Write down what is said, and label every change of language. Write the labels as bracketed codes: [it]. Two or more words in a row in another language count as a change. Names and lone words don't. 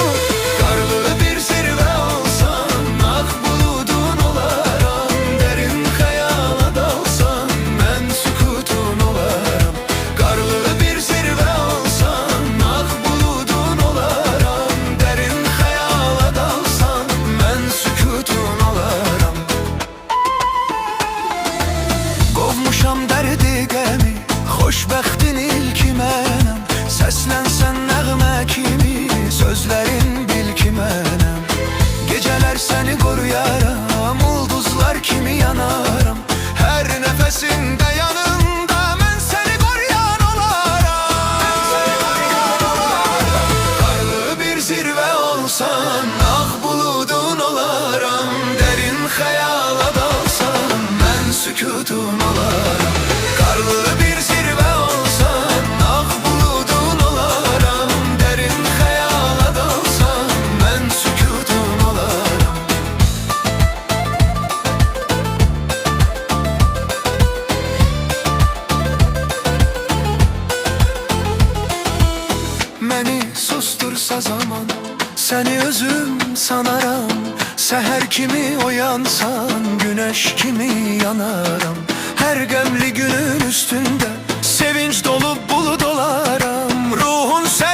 [tr] Karlı bir zirve olsan ah buludun olaram. Derin hayala dalsan ben sükutun olaram. Karlı bir zirve olsan ah buludun olaram. Derin hayala dalsan ben sükutun olaram. [az] Qovmuşam dərdi qəmi, xoşbəxtin ilki mənəm. Səslənsən nəğmə kimi, sözlərin bil ki mənəm. Gecələr səni qoruyaram, ulduzlar kimi yanaram. Hər nəfəsində yanında mən səni qoruyan olaram. [tr] Karlı bir zirve olsan ah buludun olaram. Derin hayala dalsan ben sükutun olaram. Karlı bir zirve olsan ah buludun olaram. Derin hayala dalsan ben sükutun olaram. [az] Məni sustursa zaman səni özüm sanaram. [tr] Seher kimi oyansan güneş kimi yanaram. Her gemli günün üstünde sevinç dolu bulut olaram. Ruhun